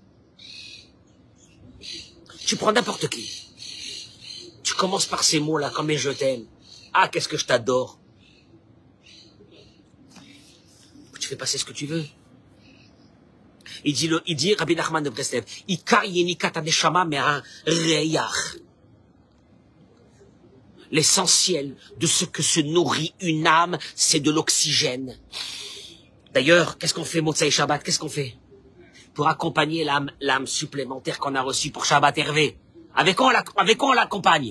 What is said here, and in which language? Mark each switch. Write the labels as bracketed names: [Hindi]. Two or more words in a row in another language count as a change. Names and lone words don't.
[French] Tu prends n'importe qui. Tu commences par ces mots-là, comme je t'aime. Ah, qu'est-ce que je t'adore. Tu fais passer ce que tu veux. Il dit Rabbi Nachman de Breslev, [Hebrew] עיקר יניקת הנשמה מהריח. [French] L'essentiel de ce que se nourrit une âme, c'est de l'oxygène. D'ailleurs, qu'est-ce qu'on fait, [Hebrew] מוצאי שבת? [French] Qu'est-ce qu'on fait? Pour accompagner l'âme supplémentaire qu'on a reçue pour Shabbat Hervé. Avec quoi on l'accompagne?